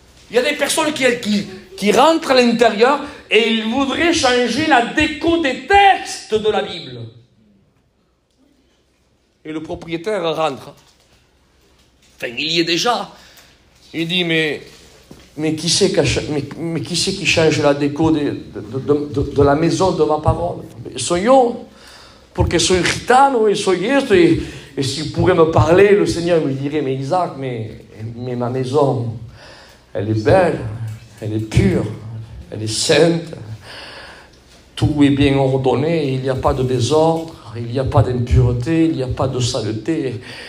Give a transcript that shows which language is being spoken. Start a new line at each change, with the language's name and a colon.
French: Il y a des personnes qui rentrent à l'intérieur et ils voudraient changer la déco des textes de la Bible. Et le propriétaire rentre. Enfin, il y est déjà. Il dit, mais qui c'est qui change la déco de la maison de ma parole?
Spanish: Soy yo, porque soy gitano et soy esto.
French: Et s'il pourrait me parler, le Seigneur me dirait, mais Isaac, mais ma maison, elle est belle, elle est pure, elle est sainte, tout est bien ordonné, il n'y a pas de désordre, il n'y a pas d'impureté, il n'y a pas de saleté.